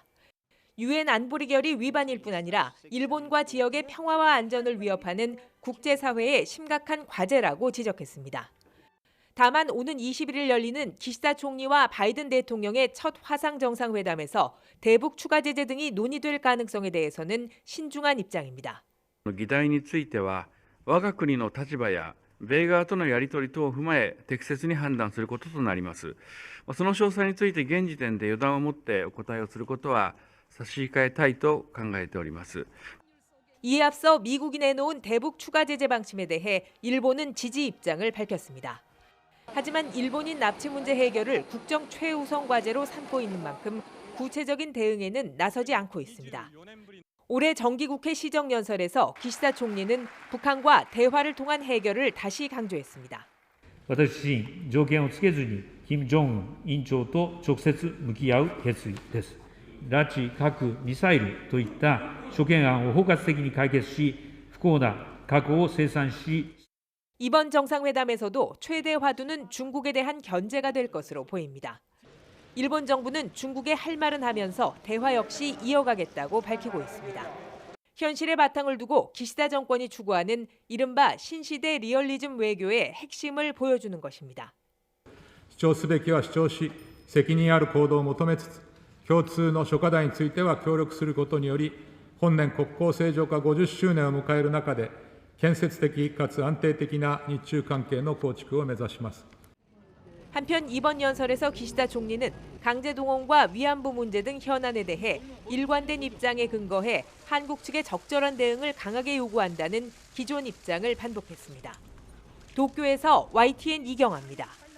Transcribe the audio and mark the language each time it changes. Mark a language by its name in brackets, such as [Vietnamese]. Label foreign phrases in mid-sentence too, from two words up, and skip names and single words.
[Korean] 유엔 안보리 결의 위반일 뿐 아니라 일본과 지역의 평화와 안전을 위협하는 국제사회의 심각한 과제라고 지적했습니다. 다만 오는 21일 열리는 기시다 총리와 바이든 대통령의 첫 화상 정상회담에서 대북 추가 제재 등이 논의될 가능성에 대해서는 신중한 입장입니다. [Japanese] 議題については我が国の立場や米側とのやり取り等を踏まえ適切に判断することとなります。その詳細について現時点で予断を持ってお答えをすることは差し控えたいと考えております。 [Korean] 이에 앞서 미국이 내놓은 대북 추가 제재 방침에 대해 일본은 지지 입장을 밝혔습니다. 하지만 일본인 납치 문제 해결을 국정 최우선 과제로 삼고 있는 만큼 구체적인 대응에는 나서지 않고 있습니다. 올해 정기국회 시정연설에서 기시다 총리는 북한과 대화를 통한 해결을 다시 강조했습니다. [Japanese] 私自身条件をつけずに金正恩委員長と直接向き合う決意です。拉致、核、ミサイルといった諸懸案を包括的に解決し、不幸な過去を清算し [Korean] 이번 정상회담에서도 최대 화두는 중국에 대한 견제가 될 것으로 보입니다. 일본 정부는 중국에 할 말은 하면서 대화 역시 이어가겠다고 밝히고 있습니다. 현실의 바탕을 두고 기시다 정권이 추구하는 이른바 신시대 리얼리즘 외교의 핵심을 보여주는 것입니다. [Japanese] 主張すべきは主張し、責任ある行動を求めつつ、共通の諸課題については協力することにより、本年国交正常化50周年を迎える中で、建設的かつ安定的な日中関係の構築を目指します。 [Korean] 한편 이번 연설에서 기시다 총리는 강제동원과 위안부 문제 등 현안에 대해 일관된 입장에 근거해 한국 측의 적절한 대응을 강하게 요구한다는 기존 입장을 반복했습니다. 도쿄에서 YTN 이경아입니다.